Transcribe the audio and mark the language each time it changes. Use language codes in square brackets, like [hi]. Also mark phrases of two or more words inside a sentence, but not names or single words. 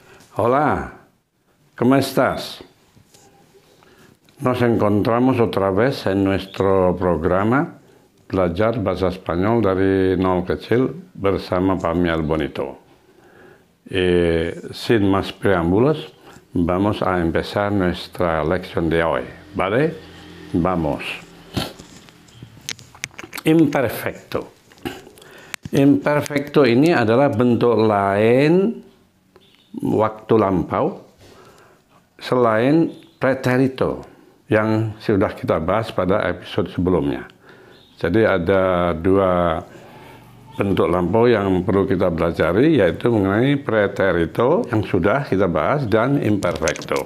[es] Hola, ¿cómo estás? Nos encontramos otra vez en nuestro programa Belajar Bahasa Spanyol dari Nol Kecil bersama Pamial Bonito. Sin más preámbulos, vamos a empezar nuestra lección de hoy, ¿vale? Vamos. Imperfecto. [id] Imperfecto ini adalah bentuk lain waktu lampau selain preterito yang sudah kita bahas pada episode sebelumnya. Jadi ada dua bentuk lampau yang perlu kita pelajari, yaitu mengenai preterito yang sudah kita bahas dan imperfecto.